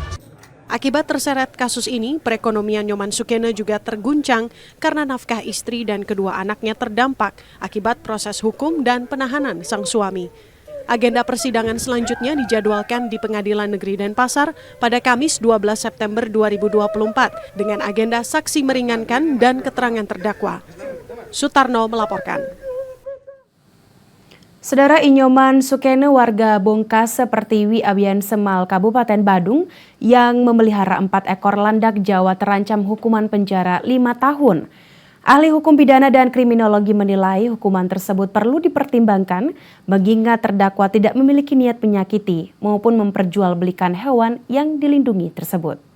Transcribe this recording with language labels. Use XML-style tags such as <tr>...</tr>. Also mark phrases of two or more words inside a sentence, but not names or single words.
<id>Akibat terseret kasus ini, perekonomian Nyoman Sukene juga terguncang karena nafkah istri dan kedua anaknya terdampak akibat proses hukum dan penahanan sang suami. Agenda persidangan selanjutnya dijadwalkan di Pengadilan Negeri Denpasar pada Kamis 12 September 2024 dengan agenda saksi meringankan dan keterangan terdakwa. Sutarno melaporkan. Saudara, Inyoman Sukene warga Bongkase Pertiwi, Abian Semal, Kabupaten Badung yang memelihara 4 ekor landak Jawa terancam hukuman penjara 5 tahun. Ahli hukum pidana dan kriminologi menilai hukuman tersebut perlu dipertimbangkan mengingat terdakwa tidak memiliki niat menyakiti maupun memperjualbelikan hewan yang dilindungi tersebut.</id>